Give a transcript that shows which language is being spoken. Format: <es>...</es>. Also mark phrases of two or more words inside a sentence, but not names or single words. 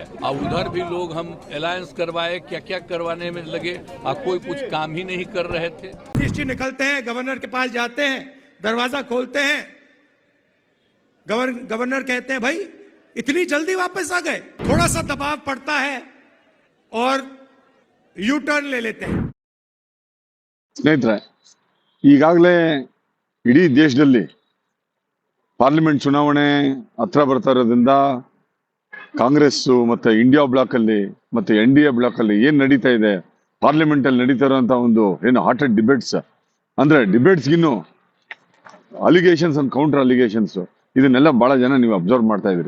<hi>अब उधर भी लोग हम अलायंस करवाए, क्या क्या करवाने में लगे, और कोई कुछ काम ही नहीं कर रहे थे। निकलते हैं, गवर्नर के पास जाते हैं, दरवाजा खोलते हैं, गवर्नर कहते हैं भाई इतनी जल्दी वापस आ गए। थोड़ा सा दबाव पड़ता है और</hi> <en>U turn</en> <hi>ले लेते हैं।</hi> <kn>ಸ್ನೇಹಿತರೆ, ಈಗಾಗಲೇ ಇಡೀ ದೇಶದಲ್ಲಿ ಪಾರ್ಲಿಮೆಂಟ್ ಚುನಾವಣೆ ಹತ್ರ ಬರ್ತಾ ಇರೋದ್ರಿಂದ ಕಾಂಗ್ರೆಸ್ ಮತ್ತೆ ಇಂಡಿಯಾ ಬ್ಲಾಕ್ ಅಲ್ಲಿ ಮತ್ತೆ NDA ಬ್ಲಾಕ್ ಅಲ್ಲಿ ಏನ್ ನಡೀತಾ ಇದೆ, ಪಾರ್ಲಿಮೆಂಟ್ ಅಲ್ಲಿ ನಡೀತಾ ಇರುವಂತ ಒಂದು ಏನು</kn> <en>heated debates,</en> <kn>ಅಂದ್ರೆ ಡಿಬೇಟ್ಸ್ ಗಿನ್ನು</kn> <en>allegations and counter allegations,</en> <kn>ಇದನ್ನೆಲ್ಲ ಬಹಳ ಜನ ನೀವು ಅಬ್ಸರ್ವ್ ಮಾಡ್ತಾ ಇದ್ರಿ.</kn>